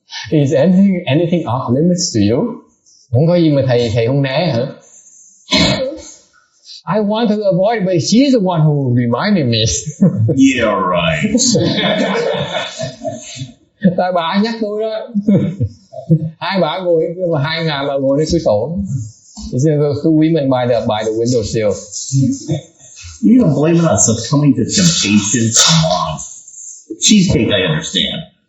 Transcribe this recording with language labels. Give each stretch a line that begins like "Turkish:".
English: Is anything off limits to you?
Vietnamese: Không có gì mà thầy không né hả?
English: I want to avoid it, but she's the one who reminded me. Yeah, right.
Vietnamese: Tại bà nhắc tôi đó. Hai bà ngồi, hai ngà bà ngồi trên cửa sổ.
English: Those two women by the window sill. You don't blame us of coming to temptation. Come on. Cheesecake, I understand.